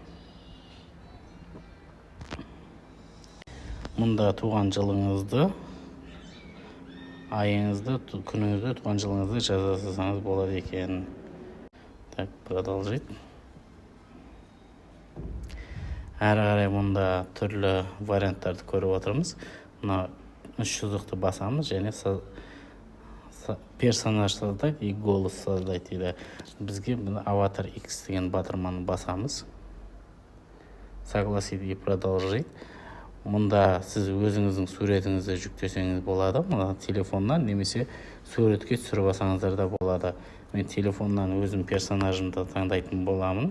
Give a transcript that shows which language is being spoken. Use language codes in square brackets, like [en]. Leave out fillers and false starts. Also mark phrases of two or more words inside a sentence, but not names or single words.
[kk] Мұнда туған жылыңызды, айыңызды, күніңізді, туған жылыңызды жазасаңыз болады екен. [ru] Так, продолжить. [kk] Әрі қарай мұнда түрлі варианттарды көріп отырмыз. Мұна 3 сызықты басамыз және [ru] персонаж создать и голос создать [kk] дейді. Бізге аватар X деген батырманы басамыз. [ru] Согласить и продолжить. [kk] Мұнда сіз өзіңіздің суретіңізді жүктесеңіз болады. Мұна телефоннан немесе суретке түсіріп алсаңыздар да болады. Мен телефоннан өзім персонажымды таңдайтын боламын.